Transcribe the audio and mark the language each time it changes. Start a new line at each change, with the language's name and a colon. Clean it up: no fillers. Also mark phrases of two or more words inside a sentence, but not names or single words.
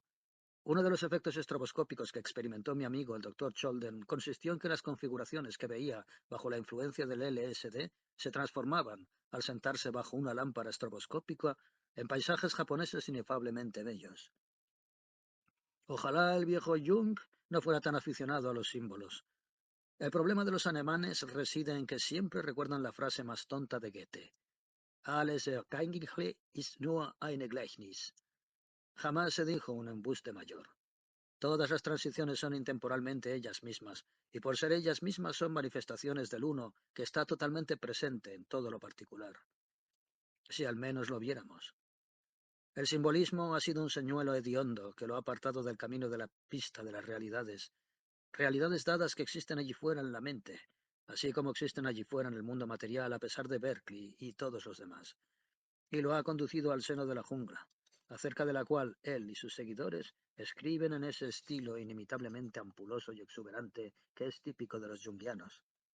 Spanish: Uno de los efectos estroboscópicos que experimentó mi amigo el doctor Cholden consistió en que las configuraciones que veía bajo la influencia del LSD se transformaban, al sentarse bajo una lámpara estroboscópica, en paisajes japoneses inefablemente bellos. Ojalá el viejo Jung no fuera tan aficionado a los símbolos. El problema de los alemanes reside en que siempre recuerdan la frase más tonta de Goethe.
German: Alles Ergängliche ist nur eine Gleichnis.
Spanish: Jamás se dijo un embuste mayor. Todas las transiciones son intemporalmente ellas mismas, y por ser ellas mismas son manifestaciones del uno que está totalmente presente en todo lo particular. Si al menos lo viéramos. El simbolismo ha sido un señuelo hediondo que lo ha apartado del camino de la pista de las realidades, realidades dadas que existen allí fuera en la mente, así como existen allí fuera en el mundo material a pesar de Berkeley y todos los demás, y lo ha conducido al seno de la jungla, acerca de la cual él y sus seguidores escriben en ese estilo inimitablemente ampuloso y exuberante que es típico de los junguianos.